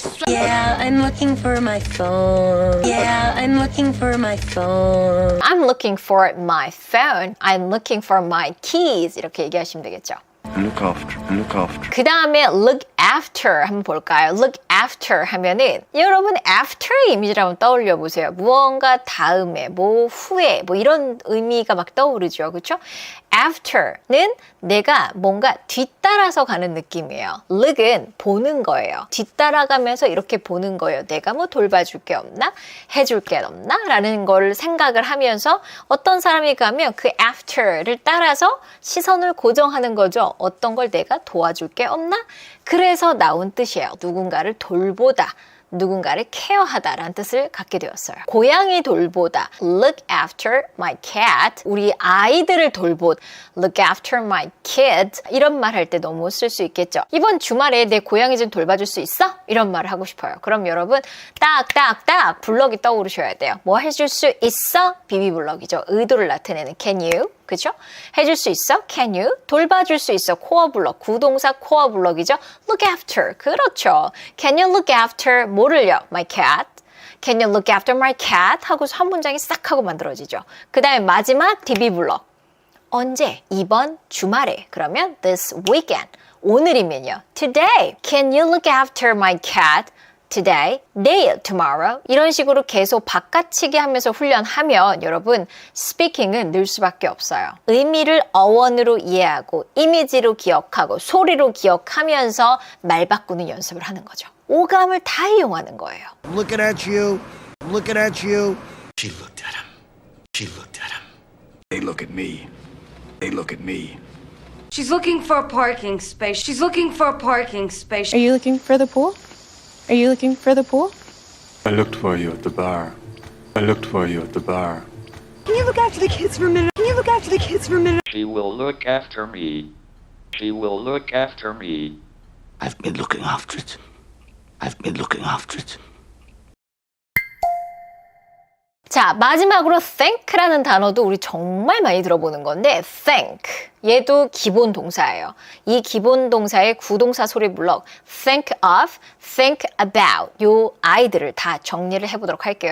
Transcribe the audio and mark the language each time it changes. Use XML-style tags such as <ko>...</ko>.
<en>Yeah, I'm looking for my phone. Yeah, I'm looking for my phone. I'm looking for my phone. I'm looking for my keys.</en> <ko>이렇게 얘기하시면 되겠죠.</ko> <en>Look after.</en> <ko>그 다음에 look after 한번 볼까요? look after 하면은 여러분 after의 이미지를 한번 떠올려 보세요. 무언가 다음에, 뭐 후에, 뭐 이런 의미가 막 떠오르죠. 그렇죠? after는 내가 뭔가 뒤따라서 가는 느낌이에요. look은 보는 거예요. 뒤따라가면서 이렇게 보는 거예요. 내가 뭐 돌봐줄 게 없나? 해줄 게 없나? 라는 걸 생각을 하면서 어떤 사람이 가면 그 after를 따라서 시선을 고정하는 거죠. 어떤 걸 내가 도와줄 게 없나? 그래서 나온 뜻이에요. 누군가를 돌보다. 누군가를 케어하다라는 뜻을 갖게 되었어요. 고양이 돌보다</ko> <en>look after my cat.</en> <ko>우리 아이들을 돌보다</ko> <en>look after my kid.</en> <ko>이런 말 할 때 너무 쓸 수 있겠죠. 이번 주말에 내 고양이 좀 돌봐줄 수 있어? 이런 말을 하고 싶어요. 그럼 여러분 딱딱딱 블럭이 떠오르셔야 돼요. 뭐 해줄 수 있어? 비비블럭이죠. 의도를 나타내는 can you? 그죠? 해줄 수 있어? Can you? 돌봐줄 수 있어? 코어 블럭. 구동사 코어 블럭이죠. Look after. 그렇죠.</ko> <en>Can you look after</en> <ko>뭐를요?</ko> <en>My cat. Can you look after my cat?</en> <ko>하고서 한 문장이 싹 하고 만들어지죠. 그 다음에 마지막 DB 블럭. 언제? 이번 주말에. 그러면</ko> <en>this weekend.</en> <ko>오늘이면요. Today.</ko> <en>Can you look after my cat? Today, neil, tomorrow</en> <ko>이런 식으로 계속 바꿔치기 하면서 훈련하면 여러분 스피킹은 늘 수밖에 없어요. 의미를 어원으로 이해하고 이미지로 기억하고 소리로 기억하면서 말 바꾸는 연습을 하는 거죠. 오감을 다 이용하는 거예요.</ko> <en>Looking at you. Looking at you. She looked at him. She looked at him. They look at me. They look at me. She's looking for a parking space. She's looking for a parking space. Are you looking for the pool? Are you looking for the pool? I looked for you at the bar. I looked for you at the bar. Can you look after the kids for a minute? Can you look after the kids for a minute? She will look after me. She will look after me. I've been looking after it. I've been looking after it.</en> <ko>자, 마지막으로 thank라는 단어도 우리 정말 많이 들어보는 건데 thank. 얘도 기본 동사예요. 이 기본 동사의 구동사 소리 블럭 think of, think about 요 아이들을 다 정리를 해보도록 할게요.</ko>